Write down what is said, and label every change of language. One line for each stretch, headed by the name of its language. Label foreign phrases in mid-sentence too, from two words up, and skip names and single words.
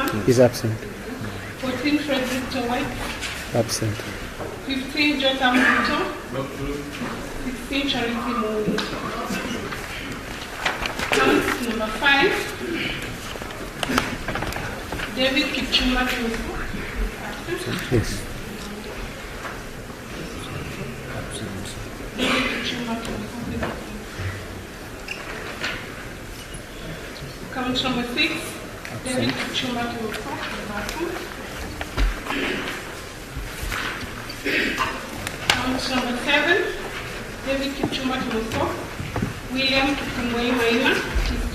English: Is absent. 14 Frederick Koech. Absent. 15 Jotham Vito. 16 Charity Moni. Count number 5. David Kichuma Moto. Yes. David Kichuma Moto. Count number 6. David Kichumba Kimoko, Count number 7, David Kichumba Kimoko, William Kikumboi Maina, is